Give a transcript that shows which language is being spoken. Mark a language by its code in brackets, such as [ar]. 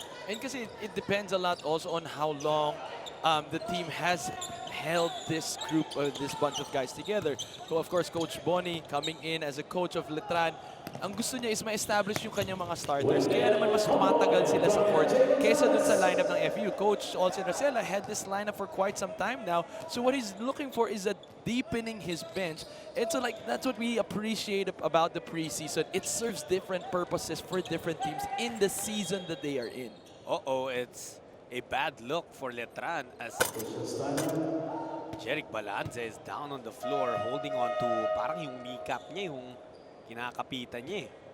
[en] And [tl] kasi [en] it depends a lot also on how long the team has held this group, this bunch of guys together. So of course, Coach Bonnie coming in as a coach of Letran, [tl] ang gusto niya is ma-establish yung kanyang mga starters. Kaya naman mas tumatagal sila sa courts kaysa dun sa lineup ng FEU. [en] Coach Olsen Rosella had this lineup for quite some time now. So what he's looking for is a deepening his bench. And so like that's what we appreciate about the preseason. It serves different purposes for different teams in the season that they are in. Uh-oh, it's a bad look for Letran as Jeric Balanza is down on the floor holding on to [tl] parang yung kneecap niya, yung kinakapitan niya.